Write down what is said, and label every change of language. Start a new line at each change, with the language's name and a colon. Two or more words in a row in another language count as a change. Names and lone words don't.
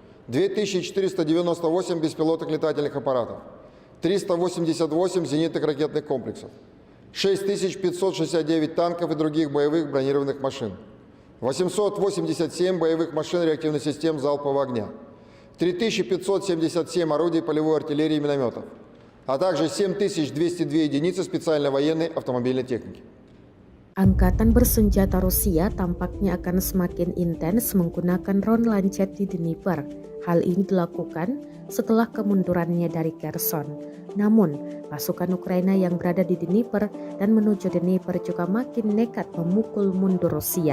Russian: 2498 беспилотных летательных аппаратов, 388 зенитных ракетных комплексов, 6569 танков и других боевых бронированных машин, 887 боевых машин реактивных систем залпового огня, 3577 орудий полевой артиллерии и минометов, а также 7202 единицы специальной военной автомобильной техники.
Indonesian: Angkatan bersenjata Rusia tampaknya akan semakin intens menggunakan drone lancet di Dnipro. Hal ini dilakukan setelah kemundurannya dari Kherson. Namun, pasukan Ukraina yang berada di Dnipro dan menuju Dnipro juga makin nekat memukul mundur Rusia.